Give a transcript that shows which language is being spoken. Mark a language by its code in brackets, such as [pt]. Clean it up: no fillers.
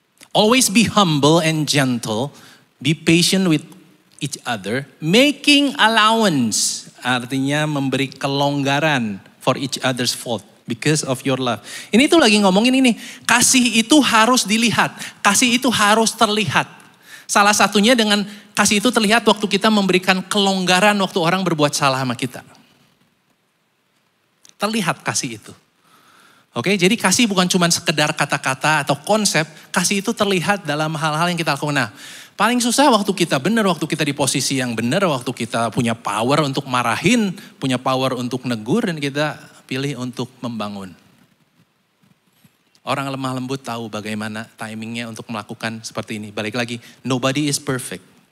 [en] Always be humble and gentle, be patient with each other, making allowance, [id] artinya memberi kelonggaran [en] for each other's fault because of your love. [id] Ini tuh lagi ngomongin ini, kasih itu harus dilihat, kasih itu harus terlihat. Salah satunya dengan kasih itu terlihat waktu kita memberikan kelonggaran waktu orang berbuat salah sama kita. Terlihat kasih itu. Oke, jadi kasih bukan cuma sekedar kata-kata atau konsep, kasih itu terlihat dalam hal-hal yang kita lakukan. Nah, paling susah waktu kita benar, waktu kita di posisi yang benar, waktu kita punya power untuk marahin, punya power untuk negur, dan kita pilih untuk membangun. Orang lemah lembut tahu bagaimana timingnya untuk melakukan seperti ini. Balik lagi, [en] nobody is perfect.